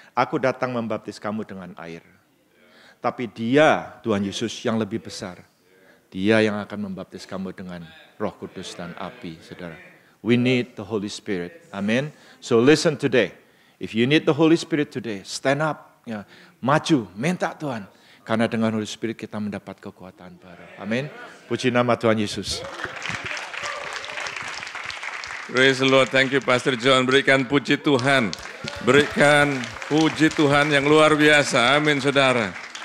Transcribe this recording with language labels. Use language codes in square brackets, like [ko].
[id] Aku datang membaptis kamu dengan air. Tapi dia, Tuhan Yesus yang lebih besar. Dia yang akan membaptis kamu dengan Roh Kudus dan api, saudara. [en] We need the Holy Spirit. Amen. So listen today. If you need the Holy Spirit today, stand up. [id] Ya, maju, minta Tuhan. Karena dengan Holy Spirit kita mendapat kekuatan baru. Amin. Puji nama Tuhan Yesus. [en] Praise the Lord, thank you Pastor John. [id] Berikan puji Tuhan. Berikan puji Tuhan yang luar biasa. Amin, saudara.